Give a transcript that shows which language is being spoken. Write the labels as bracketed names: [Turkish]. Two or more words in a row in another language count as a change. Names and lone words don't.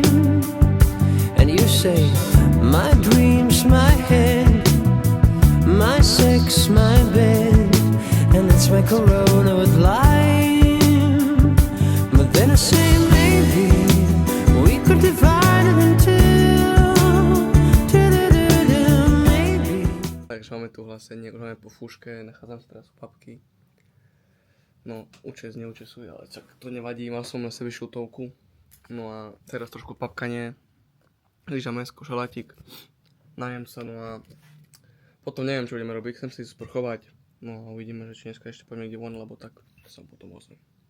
[English] And you say, my dreams, my head, my sex, my bed, and that's my corona with lime. But then I say maybe we could divide it in two. Maybe. [Slovak] Takže máme tu hlásenie, už máme po fuške, nachádzam sa teraz u papky. No, neučesuje, ale tak to nevadí, mal som na sebe šiltovku. No a teraz trošku papkanie. rýža, mäsko, šalátik, najem sa, no a potom neviem, čo budeme robiť, chcem si sprchovať, no a uvidíme, že či dneska ešte poďme niekde von, lebo tak som potom ozvem.